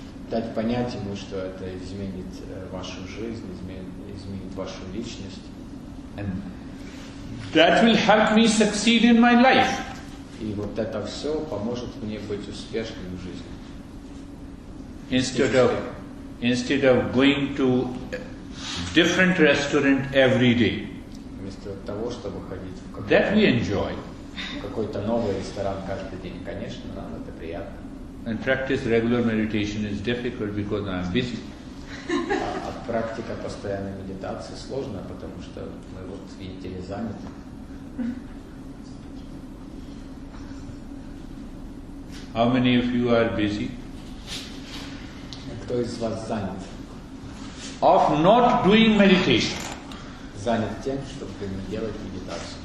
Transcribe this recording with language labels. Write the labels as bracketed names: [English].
[Russian] Дать понять ему, что это изменит вашу жизнь, изменит вашу личность. [English] And that will help me succeed in my life. [Russian] И вот это все поможет мне быть успешным в жизни. [English] Instead of going to a different restaurant every day. [Russian] Вместо того, чтобы ходить в [English] That we enjoy. [Russian] какой-то новый ресторан каждый день, конечно, нам это приятно. [English] And practice regular meditation is difficult because I am busy. [Russian] А практика постоянной медитации сложная, потому что мы вот, видите ли, заняты. [English] How many of you are busy? [Russian] Кто из вас занят? [English] Of not doing meditation. [Russian] Занят тем, чтобы не делать медитацию.